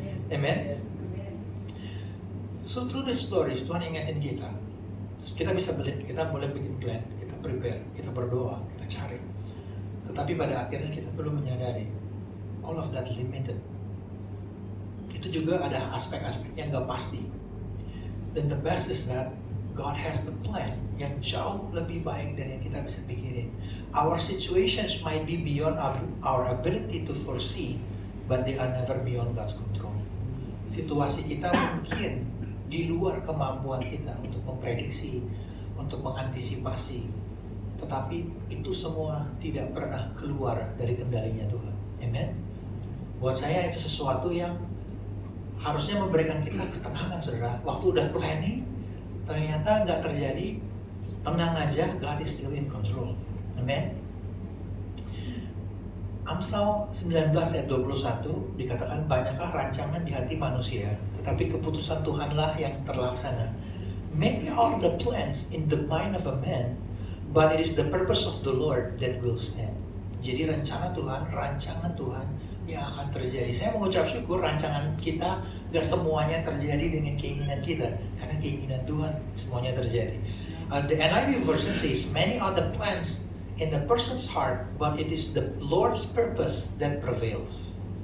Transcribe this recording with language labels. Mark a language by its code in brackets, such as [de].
[id] Amen. [en] So through the stories, [id] Tuhan ingatin kita bisa beli, kita boleh bikin plan, kita prepare, kita berdoa, kita cari. Tetapi pada akhirnya kita perlu menyadari [en] all of that limited. [id] Itu juga ada aspek-aspek yang nggak pasti. Dan [en] the best is that God has the plan [id] yang jauh lebih baik dari yang kita bisa pikirin. [en] Our situations might be beyond our ability to foresee, but they are never beyond God's control. [id] situasi kita mungkin di luar kemampuan kita untuk memprediksi, untuk mengantisipasi. Tetapi itu semua tidak pernah keluar dari kendalinya Tuhan. Amen. Buat saya itu sesuatu yang harusnya memberikan kita ketenangan, saudara. Waktu udah planning, ternyata nggak terjadi, tenang aja, [en] God is still in control. [id] Amen. Amsal 19 ayat 21 dikatakan, banyakkah rancangan di hati manusia, tetapi keputusan Tuhanlah yang terlaksana. [en] Many are the plans in the mind of a man, but it is the purpose of the Lord that will stand. [id] Jadi rencana Tuhan, rancangan Tuhan yang akan terjadi. Saya mengucap syukur rancangan kita gak semuanya terjadi dengan keinginan kita, karena keinginan Tuhan semuanya terjadi. [en] The NIV version says, many are the plans in the person's heart, but it is the Lord's purpose that prevails.